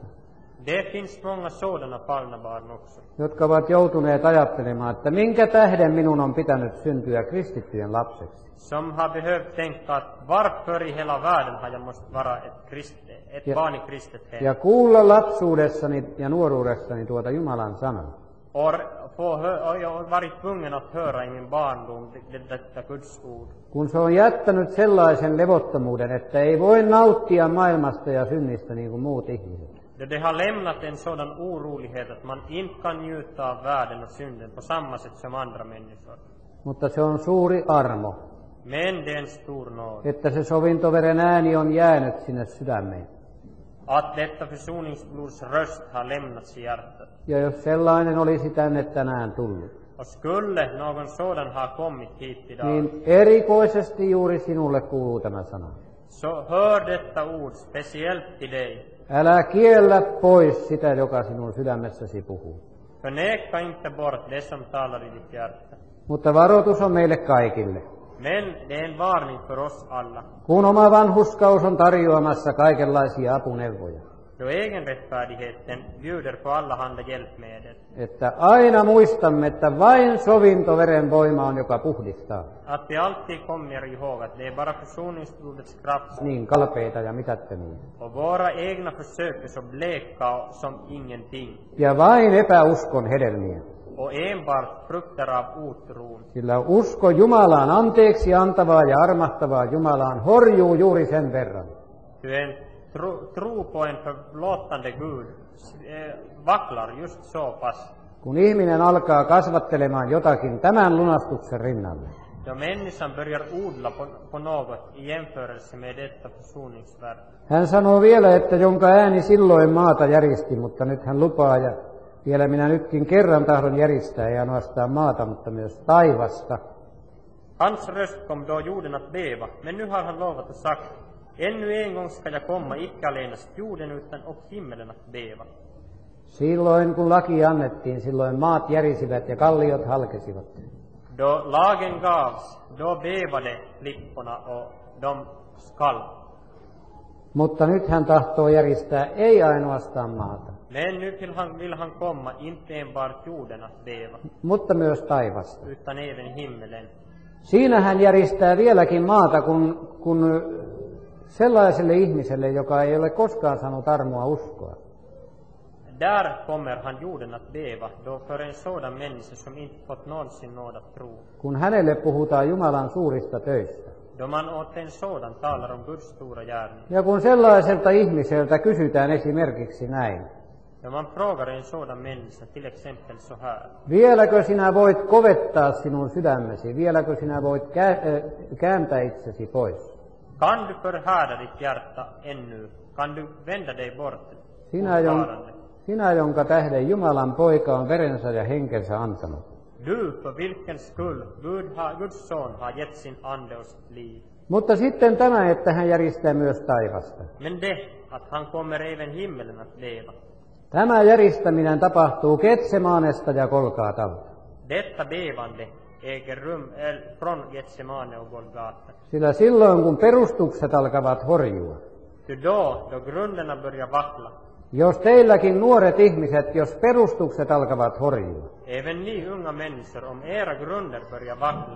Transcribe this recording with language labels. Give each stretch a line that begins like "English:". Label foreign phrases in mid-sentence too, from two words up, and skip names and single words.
Swedish: Det finns många sådana fallna barn också,
Finnish: jotka ovat joutuneet ajattelemaan, että minkä tähden minun on pitänyt syntyä kristittyjen lapseksi.
Swedish: som har behövt tänka att varför i hela världen har jag måste vara ett barn i kristet hem.
Finnish: Ja kuulla lapsuudessani ja nuoruudessani tuota Jumalan sanaa.
Swedish: Och jag har varit tvungen att höra i min barndom detta Guds ord.
Finnish: Kun se on jättänyt sellaisen levottomuuden, että ei voi nauttia maailmasta ja synnistä niin kuin muut ihmiset.
Swedish: Det har lämnat en sådan orolighet att man inte kan njuta av världen och synden på samma sätt som andra människor.
Finnish: Mutta se on suuri armo,
Swedish: Men det är en stor nåd
Finnish: että se sovintoveren ääni on jäänyt sinne sydämeen.
Swedish: att detta försoningsblods röst har lämnats i hjärtat.
Finnish: Ja jos sellainen olisi tänne tänään tullut,
Swedish: Och skulle någon sådan ha kommit hit idag,
Finnish: niin erikoisesti juuri sinulle kuuluu tämä sana.
Swedish: så hör detta ord speciellt till dig.
Finnish: Älä kiellä pois sitä, joka sinun sydämessäsi puhuu.
Swedish: Förneka inte bort det som talar i ditt hjärta.
Finnish: Mutta varoitus on meille kaikille.
Swedish: Men det är en varning för oss alla.
Finnish: Kun oma vanhurskaus on tarjoamassa kaikenlaisia apuneuvoja,
Swedish: Då egenrättfärdigheten bjuder på allehanda hjälpmedel.
Finnish: että aina muistamme, että vain sovintoveren voima on, joka puhdistaa.
Swedish: Att vi alltid kommer ihåg att det är bara försoningsblodets kraft
Finnish: Niin kalpeita ja mitättömiä.
Swedish: och våra egna försök är så bleka som ingenting.
Finnish: Ja vain epäuskon hedelmiä.
Swedish: Och enbart frukter av otron.
Finnish: Sillä usko Jumalaan, anteeksi antavaa ja armahtavaa Jumalaan, horjuu juuri sen verran.
Swedish: Ty en tro på en förlåtande Gud vacklar just så pass.
Finnish: Kun ihminen alkaa kasvattelemaan jotakin tämän lunastuksen rinnalle,
Swedish: Då människan börjar odla på något i jämförelse med detta försoningsverk.
Finnish: hän sanoo vielä, että jonka ääni silloin maata järisti, mutta nyt hän lupaa, ja vielä minä nytkin kerran tahdon järistää, ei ainoastaan maata, mutta myös taivasta.
Swedish: Hans röst kom då jorden att beva, men nu har han lovat och sagt: ännu en gång ska jag komma, icke allenast jorden utan och himmelen att beva.
Finnish: Silloin kun laki annettiin, silloin maat järisivät ja kalliot halkesivat.
Swedish: Då lagen gavs, då bevade klipporna och de skall.
Finnish: Mutta nyt hän tahtoo järistää ei ainoastaan maata,
Swedish: Men nu vill han komma, inte enbart jorden att beva,
Finnish: mutta myös taivasta.
Swedish: utan även himmelen.
Finnish: Siinä hän järistää vieläkin maata, kun sellaiselle ihmiselle, joka ei ole koskaan saanut armoa uskoa.
Swedish: Där kommer han jorden att beva, då för en sådan människa som inte fått någonsin nåd att tro.
Finnish: Kun hänelle puhutaan Jumalan suurista töistä.
Swedish: Då man åt en sådan talar om Guds stora gärning.
Finnish: Ja kun sellaiselta ihmiseltä kysytään esimerkiksi näin,
Swedish: Då man frågar en sådan människa till exempel så här:
Finnish: vieläkö sinä voit kovettaa sinun sydämesi, vieläkö sinä voit kääntää itsesi pois?
Swedish: kan du förhärda ditt hjärta ännu? Kan du vända dig bort?
Finnish: Sinä, jonka tähden Jumalan poika on verensä ja henkensä antanut.
Swedish: Du, för vilken skull Guds son har gett sin ande och sitt liv.
Finnish: Mutta sitten tämä, että hän järistää myös taivasta.
Swedish: Men det, att han kommer även himmelen att leva.
Finnish: Tämä järistäminen tapahtuu Getsemaanesta ja Golgatalta.
Swedish: Detta bevande äger rum från Getsemane och Golgata.
Finnish: Sillä silloin, kun perustukset alkavat horjua,
Swedish: Ty då grunderna börjar vackla,
Finnish: jos teilläkin nuoret ihmiset, jos perustukset alkavat horjua,
Swedish: även ni unga människor, om era grunder börjar vackla,